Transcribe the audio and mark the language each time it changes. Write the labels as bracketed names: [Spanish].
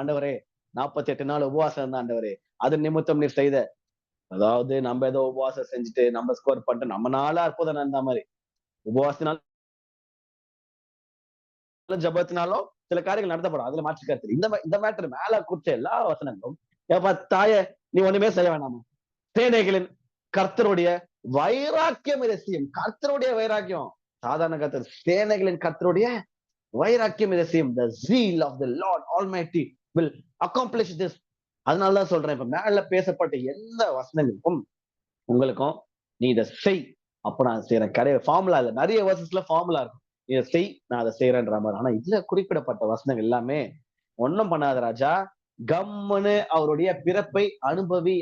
[Tamil] ஆண்டவரே 48 நாள் உபவாசம் இருந்தா ஆண்டவரே அது நிமித்தம் நீர் செய்த அதாவது நம்ம ஏதோ உபவாசம் செஞ்சுட்டு நம்ம ஸ்கோர் பண்ணிட்டு நம்ம நாளா அற்புதம் நடந்த மாதிரி உபவாசத்தினாலும் ஜபத்தினாலும் சில காரியங்கள் நடத்தப்படும். அதுல மாற்று கருத்து இந்த மேட்டர் மேல குறிச்ச எல்லா வசனங்களும் ஏப்பா தாய நீ ஒண்ணுமே செய்ய வேணாமா? சேனைகளின் கர்த்தருடைய வைராக்கியம் இதை செய்யும். கர்த்தருடைய வைராக்கியம் சாதாரண கர்த்தர் சேனைகளின் கர்த்தருடைய வைராக்கியம் இதை செய்யும். [English] The zeal of the Lord Almighty will accomplish this. [Tamil] அதனாலதான் சொல்றேன் இப்ப மேல பேசப்பட்ட எந்த வசனங்களுக்கும் உங்களுக்கும் நீ இதை செய் அப்ப நான் செய்யறேன். கிடையாது ஃபார்முலா இல்ல. நிறைய வர்சஸ்ல ஃபார்முலா இருக்கும். இதை செய் நான் அதை செய்யறேன்ற மாதிரி. ஆனா இதுல குறிப்பிடப்பட்ட வசனங்கள் எல்லாமே ஒண்ணும் பண்ணாத ராஜா கம்முன்னு அவருடைய பிறப்பை அனுபவி.